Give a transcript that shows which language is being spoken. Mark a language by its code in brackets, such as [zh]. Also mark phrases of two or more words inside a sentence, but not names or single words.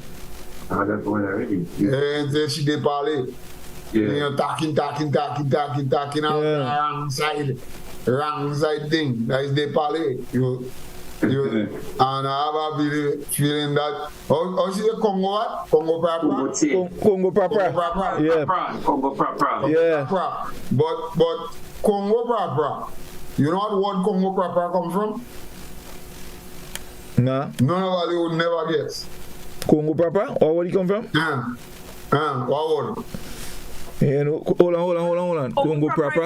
[en] I heard that one already. Yeah, she Depale. Yeah. You know, talking out wrong side thing. That is Depale. And I have a feeling that how she say Congo what? Congo Papa? Congo Papa. Yeah. Congo Papa. Yeah. But Congo Papa, you know what word Congo Papa come from? Nah. None of us would never guess. Congo Papa? Or where it come from? What word? Yeah, no, hold on. Congo Papa.